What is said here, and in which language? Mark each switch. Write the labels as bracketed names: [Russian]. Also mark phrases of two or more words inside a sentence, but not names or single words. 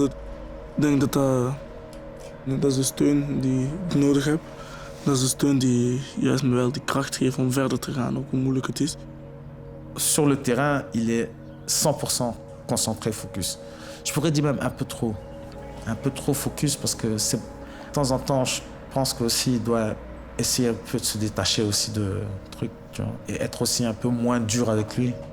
[Dutch] Ik denk dat is de steun die ik nodig heb. Dat is de steun die juist me wel die kracht geeft om verder te gaan, ook hoe moeilijk het is. [French] Sur le terrain, il est 100% concentré, focus. Je pourrais dire même un peu trop. Un peu trop focus parce que de temps en temps, je pense qu'aussi il doit essayer un peu de se détacher aussi de trucs, tu vois, et être aussi un peu moins dur avec lui.